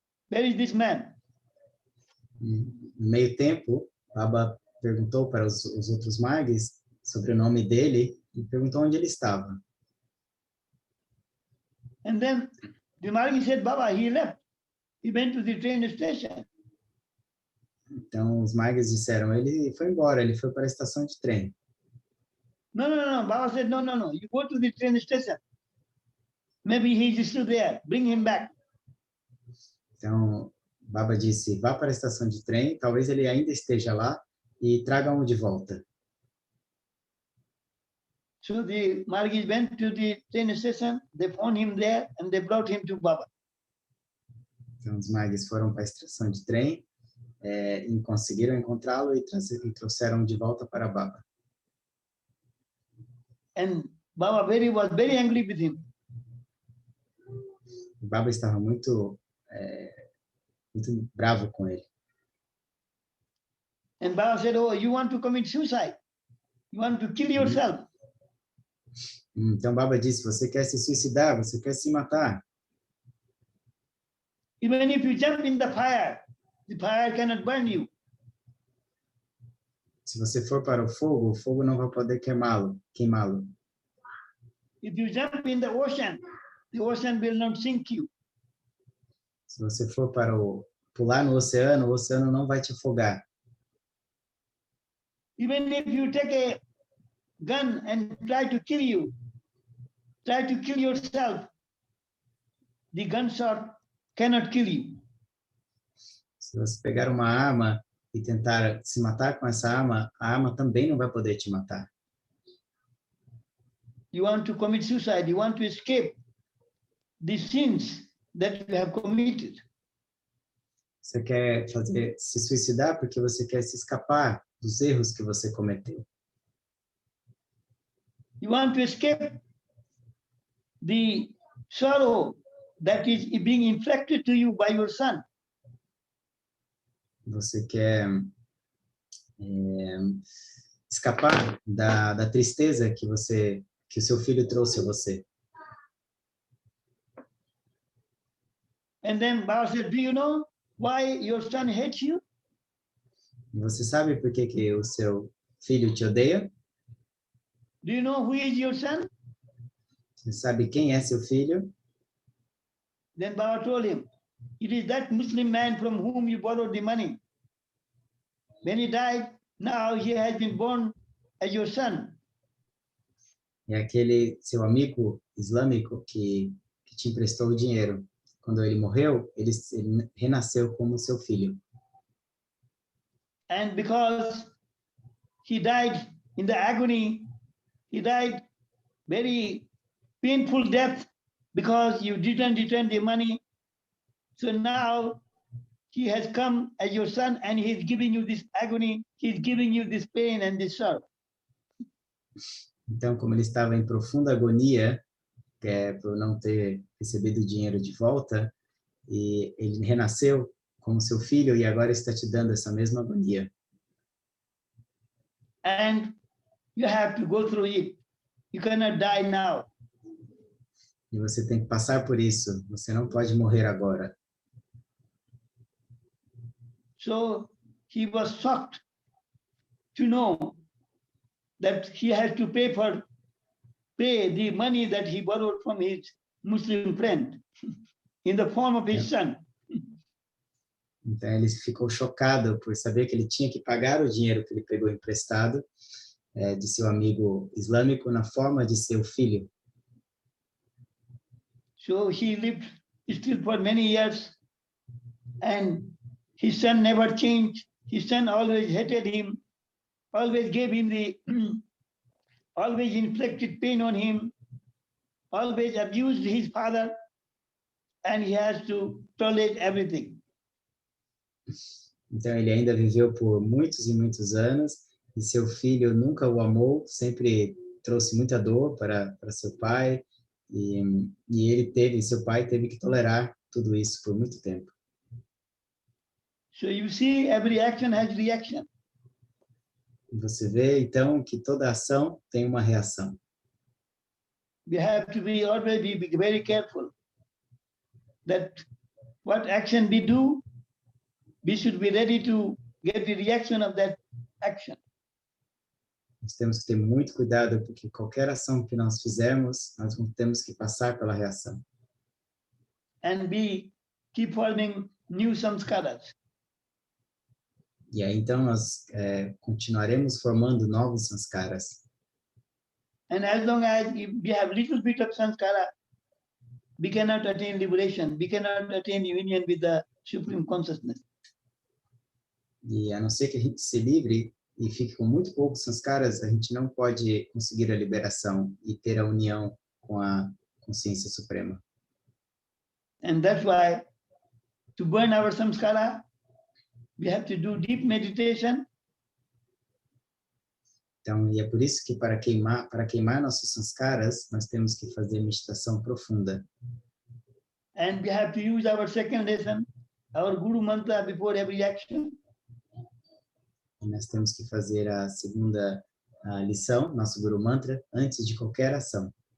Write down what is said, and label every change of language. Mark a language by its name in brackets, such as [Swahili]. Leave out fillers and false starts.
[English] Where is this man? [Portuguese] No meio tempo, Baba perguntou para os outros Margis sobre o nome dele e perguntou onde ele estava. [English] And then the Margis said, Baba, he left. He went to the train station. [Portuguese] Então, os Margis disseram, ele foi embora, ele foi para a estação de trem. [English] No. Baba said, no. You go to the train station. Maybe he is still there. Bring him back. [Portuguese] Então, Baba disse, vá para a estação de trem, talvez ele ainda esteja lá, e traga-o de volta. [English] So the Margis went to the train station, they found him there, and they brought him to Baba. [Portuguese] Então, os Margis foram para a estação de trem, e conseguiram encontrá-lo e trouxeram de volta para Baba. [English] And Baba was very angry with him. [Portuguese] Baba estava muito bravo com ele. [English] And Baba said, oh, you want to commit suicide? You want to kill yourself? [Portuguese] Então Baba disse, você quer se suicidar, você quer se matar. [English] Even if you jump in the fire cannot burn you. [Portuguese] Se você for para o fogo não vai poder queimá-lo. [English] If you jump in the ocean will not sink you. [Portuguese] Se você for pular no oceano, o oceano não vai te afogar. [English] Even if you take a gun and try to kill yourself, the gunshot cannot kill you. [Portuguese] Se você pegar uma arma e tentar se matar com essa arma, a arma também não vai poder te matar. [English] You want to commit suicide, you want to escape the sins that you have committed. [Portuguese] Você quer se suicidar porque você quer se escapar dos erros que você cometeu. [English] You want to escape the sorrow that is being inflicted to you by your son. [Portuguese] Você quer escapar da tristeza que o seu filho trouxe a você. [English] And then Baba said, do you know why your son hates you? [Portuguese] E você sabe por que o seu filho te odeia? [English] Do you know who is your son? [Portuguese] Você sabe quem é seu filho? [English] Then Baba told him, it is that Muslim man from whom you borrowed the money. When he died, now he has been born as your son. [Portuguese] É aquele seu amigo islâmico que te emprestou o dinheiro. Quando ele morreu, ele renasceu como seu filho. [English] And because he died in the agony, he died very painful death because you didn't return the money. So now he has come as your son and he's giving you this agony, he's giving you this pain and this sorrow. [Portuguese] Então, como ele estava em profunda agonia, por não ter recebido o dinheiro de volta, e ele renasceu como seu filho e agora está te dando essa mesma agonia. [English] And you have to go through it. You cannot die now. [Portuguese] E você tem que passar por isso. Você não pode morrer agora. [English] So he was shocked to know that he has to pay the money that he borrowed from his Muslim friend in the form of his son. [Portuguese] Então ele ficou chocado por saber que ele tinha que pagar o dinheiro que ele pegou emprestado de seu amigo islâmico na forma de seu filho. [English] So he lived still for many years, and his son never changed. His son always hated him, always gave him always inflicted pain on him, always abused his father, and he has to tolerate everything. [Portuguese] Então ele ainda viveu por muitos e muitos anos e seu filho nunca o amou, sempre trouxe muita dor para seu pai e seu pai teve que tolerar tudo isso por muito tempo. [English] So you see, every action has reaction. [Portuguese] E você vê, então, que toda ação tem uma reação. [English] We have to be always be very careful that what action we do, we should be ready to get the reaction of that action. [Portuguese] Nós temos que ter muito cuidado, porque qualquer ação que nós fizermos, nós temos que passar pela reação. [English] And we keep forming new samskaras. [Portuguese] E aí, então, nós continuaremos formando novos sanskaras. [English] And as long as we have little bit of sanskara, we cannot attain liberation. We cannot attain union with the Supreme Consciousness. [Portuguese] E a não ser que a gente se livre e fique com muito poucos sanskaras, a gente não pode conseguir a liberação e ter a união com a consciência suprema. [English] And that's why, to burn our samskara, we have to do deep meditation. [Portuguese] Então, e é por isso que para queimar nossos sanskaras, nós temos que fazer meditação profunda. [English] And we have to use our second lesson, our Guru Mantra before every action. [Portuguese] E nós temos que fazer a segunda lição, nosso Guru Mantra, antes de qualquer ação.